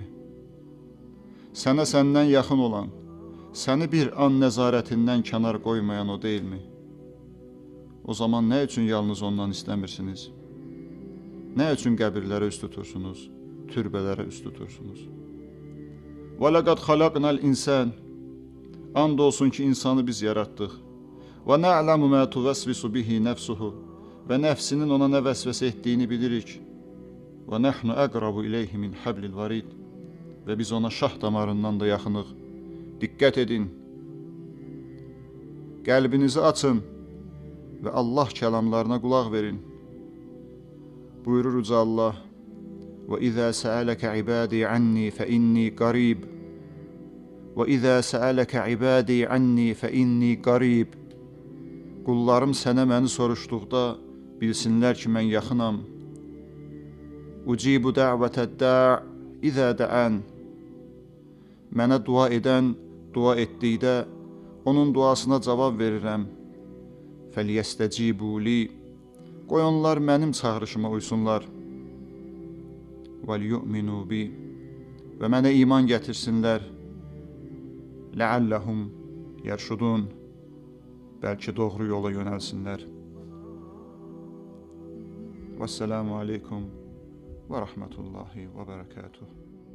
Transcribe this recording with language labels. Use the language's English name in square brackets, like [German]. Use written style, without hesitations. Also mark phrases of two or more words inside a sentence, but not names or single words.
[Azerbaijani] Sənə səndən yaxın olan, səni bir an nəzarətindən kənar qoymayan o deyilmi? O zaman nə üçün yalnız ondan istəmirsiniz? Nə üçün qəbirlərə üst tutursunuz, türbələrə üst tutursunuz? [Arabic] وَلَقَدْ خَلَقْنَا الْإِنسَانِ [Azerbaijani] And olsun ki, insanı biz yaratdıq. [Arabic] وَنَعْلَمُ مَا تُوَسْوِسُ بِهِ نَفْسُهُ [Azerbaijani] Və nəfsinin ona nə vəsvəsə etdiyini bilirik. [Arabic] وَنَحْنُ أَقْرَبُ إِلَيْهِ مِنْ حَبْلِ الْوَرِيدِ [Azerbaijani] Və biz ona şah damarından da yaxınıq. Diqqət edin. Qəlbinizi açın və Allah kəlamlarına qulaq verin. Buyurur Uca Allah: [Arabic] وَإِذَا سَأَلَكَ عِبَادِي عَنِّي فَإِنِّي قَرِيبٌ وَإِذَا سَأَلَكَ عِبَادِي عَنِّي فَإِنِّي قَرِيبٌ [Azerbaijani] Qullarım sənə məni soruşduqda bilsinlər ki, mən yaxınam. [Arabic] أجيب دعوة الداع إذا دعان [Azerbaijani] Mənə dua edən dua etdikdə onun duasına cavab verirəm. [Arabic] فليستجيبوا لي [Azerbaijani] Qoy onlar mənim çağırışıma uysunlar. [Arabic] وَلْيُؤْمِنُوا بِي [Azerbaijani] Və mənə iman gətirsinlər. [Arabic] لَعَلَّهُمْ يَرْشُدُونَ [Azerbaijani] Bəlkə doğru yola yönəlsinlər. [Arabic] والسلام عليكم ورحمة الله وبركاته.